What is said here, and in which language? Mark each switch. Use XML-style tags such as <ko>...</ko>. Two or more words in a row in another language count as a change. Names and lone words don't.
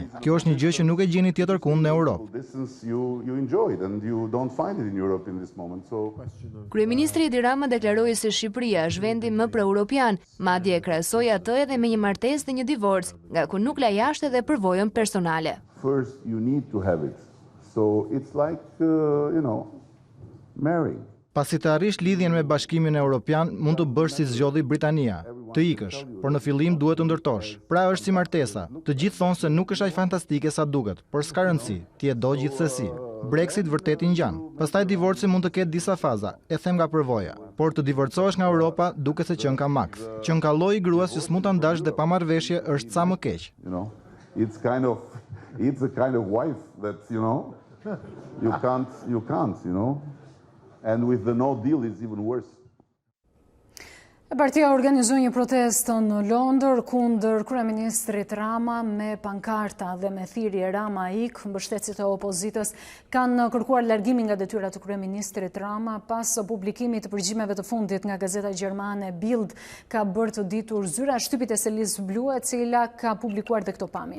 <sq>Kjo është një gjë që nuk e gjeni tjetër kund në Europë. Kryeministri Edi Rama deklaroi se Shqipëria është vendi më pro-europian, madje e krahasoi atë edhe me një martesë dhe një divorc, nga ku nuk la jashtë edhe përvojën personale.</sq> <en>First you need to have it. So it's like, marrying.</en> <sq>Pasi të arrish lidhjen me Bashkimin Evropian, mund të bësh si zgjodhi Britania, të ikësh, por në fillim duhet të ndërtosh. Pra është si martesa. Të gjithë thonë se nuk është aq fantastike sa duket, por s'ka rëndësi, ti e do gjithsesi. Brexit vërtet i ngjan. Pastaj divorci mund të ketë disa faza, e them nga përvoja. Por të divorcohesh nga Europa duket se qen ka maks. Qen ka lloj i gruas që s'mund ta ndash dhe pa marrëveshje është sa më keq.</sq> <en>It's a kind of wife that, you can't, and with the no deal it's even worse.</en> <sq>Partia organizoi një protestë në Londër kundër kryeministrit Rama me pankarta dhe me thirrje Rama ik. Mbështetësit e opozitës kanë kërkuar largimin nga detyrat të kryeministrit Rama pas publikimit të përgjimeve të fundit nga gazeta gjermane Bild, ka bërë të ditur zyra shtypit e selis blu, e cila ka publikuar dhe këto pamje.</sq>